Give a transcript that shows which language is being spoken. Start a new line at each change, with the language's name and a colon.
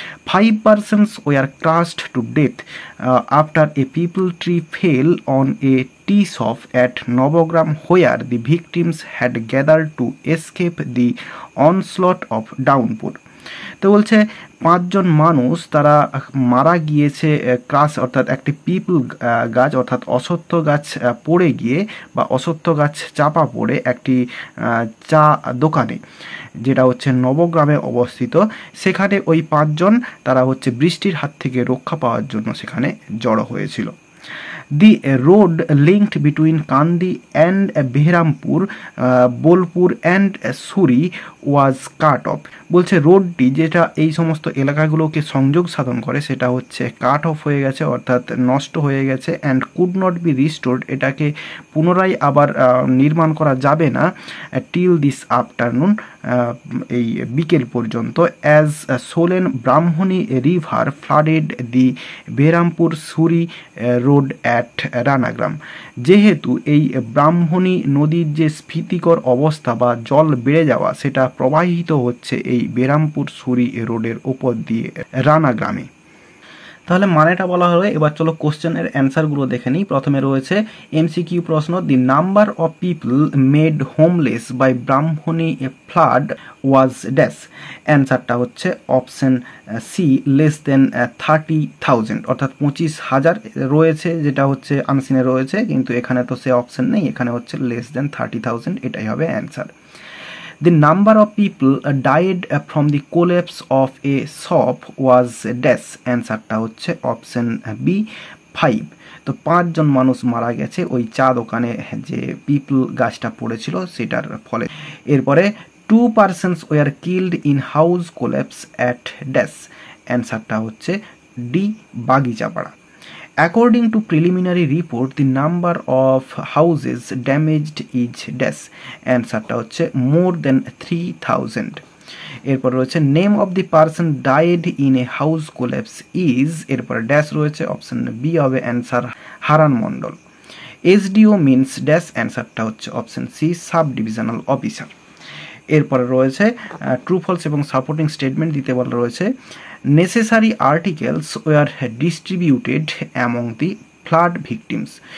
English: 5 persons were crushed to death after a peepal tree fell on a tea shop at Nobogram, where the victims had gathered to escape the onslaught of downpour.
Bangla: তো বলছে 5 জন মানুষ তারা মারা গিয়েছে ক্রাস অর্থাৎ একটি people গাছ অর্থাৎ অশ্বত্থ গাছ পড়ে গিয়ে বা অশ্বত্থ গাছ চাপা পড়ে একটি চা দোকানে, যেটা হচ্ছে নবগ্রামে অবস্থিত। সেখানে ওই 5 জন তারা হচ্ছে বৃষ্টির হাত থেকে রক্ষা পাওয়ার জন্য সেখানে জড়ো হয়েছিল।
English: The road linked between Kandi and Behrampur, Bolpur and Suri was cut off.
Bangla: বলছে রোডটি যেটা এই সমস্ত এলাকাগুলোকে সংযোগ সাধন করে সেটা হচ্ছে কাট অফ হয়ে গেছে অর্থাৎ নষ্ট হয়ে গেছে,
English: and could not be restored,
Bangla: এটাকে পুনরায় আবার নির্মাণ করা যাবে না
English: till this afternoon,
Bangla: এই বিকেল পর্যন্ত।
English: as swollen Brahmani river flooded the Berhampur Suri road at Ranagram,
Bangla: যেহেতু এই ব্রাহ্মণী নদীর যে স্ফীতিকর অবস্থা বা জল বেড়ে যাওয়া সেটা প্রবাহিত হচ্ছে এই বেরামপুর সুরি রোডের ওপর দিয়ে রানাগ্রামে। তাহলে মানেটা বলা হলো, এবার চলো কোশ্চেনের অ্যান্সারগুলো দেখে নিই। প্রথমে রয়েছে MCQ প্রশ্ন,
English: The number of people made homeless by Brahmani flood was dash.
Bangla: অ্যান্সারটা হচ্ছে অপশন সি,
English: less than 30,000,
Bangla: অর্থাৎ 25,000 রয়েছে, যেটা হচ্ছে আনসিনে রয়েছে, কিন্তু এখানে তো সে অপশন নেই, এখানে হচ্ছে লেস দেন 30,000, এটাই হবে answer.
English: The number of people died from the collapse of a shop was dash.
Bangla: অ্যান্সারটা হচ্ছে অপশন বি, 5। তো 5 জন মানুষ মারা গেছে ওই চা দোকানে যে পিপল গাছটা পড়েছিল সেটার ফলে।
English: এরপরে 2 persons were killed in house collapse at dash।
Bangla: অ্যান্সারটা হচ্ছে D,
English: Bagichapara. According to preliminary report, the number of houses damaged is dash,
Bangla: অ্যান্সারটা হচ্ছে
English: more than 3000।
Bangla: এরপর রয়েছে
English: name of the person died in a house collapse is,
Bangla: এরপর dash রয়েছে, option B হবে answer হারান মণ্ডল। SDO means dash, অ্যান্সারটা হচ্ছে option C sub divisional officer. এরপরে রয়েছে ট্রু ফলস এবং সাপোর্টিং স্টেটমেন্ট দিতে বলা রয়েছে
English: Necessary articles were distributed among the flood victims.